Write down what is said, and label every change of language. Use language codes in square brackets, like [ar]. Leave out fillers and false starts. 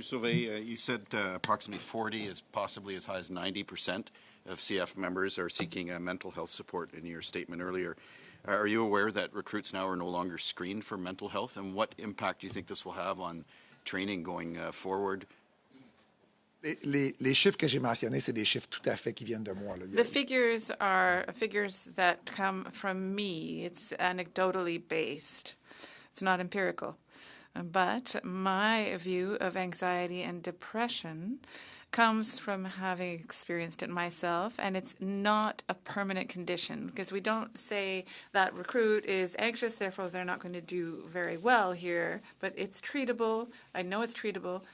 [en] Sauvé, you said approximately 40 is possibly as high as 90% of CF members are seeking mental health support in your statement earlier. Are you aware that recruits now are no longer screened for mental health, and what impact do you think this will have on training going forward? [fr] Les chiffres que j'ai mentionnés, c'est des chiffres tout à fait qui viennent de moi. [en] The figures are figures that come from me. It's anecdotally based. It's not empirical. But my view of anxiety and depression comes from having experienced it myself, and it's not a permanent condition, because we don't say that recruit is anxious, therefore they're not going to do very well here, but it's treatable. I know it's treatable.